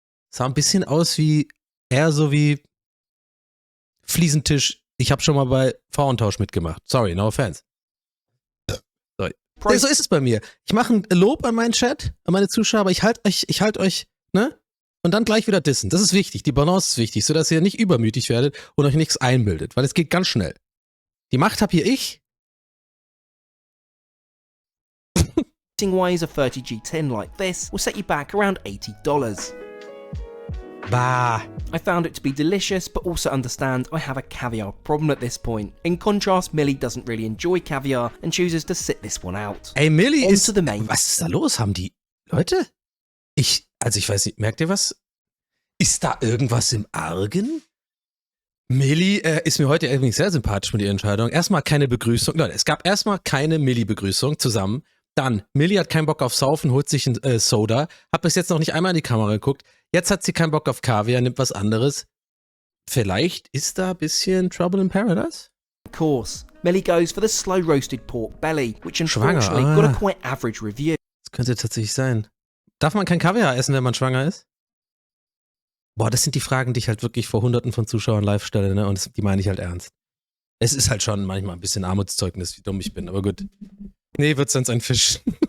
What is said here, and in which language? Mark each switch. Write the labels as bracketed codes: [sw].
[de] Sah ein bisschen aus eher so wie Fliesentisch, ich habe schon mal bei Frauentausch mitgemacht. [en] Sorry, no offense. [de] Sorry. So ist es bei mir. Ich mache ein Lob an meinen Chat, an meine Zuschauer, aber ich halt euch, ne? Und dann gleich wieder dissen. Das ist wichtig. Die Balance ist wichtig, sodass ihr nicht übermütig werdet und euch nichts einbildet, weil es geht ganz schnell. Die Macht habe hier ich. [en] Ways a 30G tin like this will set you back around $80. Bah. I found it to be delicious, but also understand I have a caviar problem at this point. In contrast, Millie doesn't really enjoy caviar and chooses to sit this one out. [de] Ey, Millie [en] On to the main. [de] Was ist da los? Haben die Leute? Ich weiß nicht, merkt ihr was? Ist da irgendwas im Argen? Millie ist mir heute irgendwie sehr sympathisch mit ihrer Entscheidung. Erstmal keine Begrüßung. Leute, es gab erstmal keine Millie-Begrüßung zusammen. Dann, Millie hat keinen Bock auf Saufen, holt sich ein Soda. Hab bis jetzt noch nicht einmal in die Kamera geguckt. Jetzt hat sie keinen Bock auf Kaviar, nimmt was anderes. Vielleicht ist da ein bisschen [en] Trouble in Paradise? Of course, Millie goes for the slow roasted pork belly, which unfortunately got a quite average review. [de] Das könnte tatsächlich sein. Darf man kein Kaviar essen, wenn man schwanger ist? Boah, das sind die Fragen, die ich halt wirklich vor Hunderten von Zuschauern live stelle, ne? Und die meine ich halt ernst. Es ist halt schon manchmal ein bisschen Armutszeugnis, wie dumm ich bin, aber gut. Nee, wird sonst ein Fisch.